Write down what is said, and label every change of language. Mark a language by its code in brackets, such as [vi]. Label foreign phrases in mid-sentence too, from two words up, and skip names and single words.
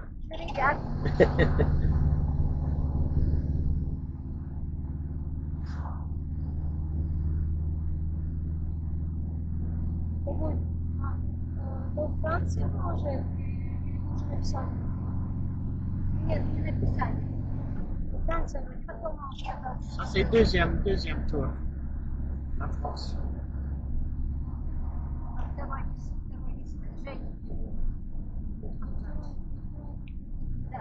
[fr] Je regarde. [ru] До Франции мы уже написали. Нет, не написали. До Франции мы потом ехали. [fr] Ça, c'est deuxième tour. La France. [ru] Давай не скажи. Да.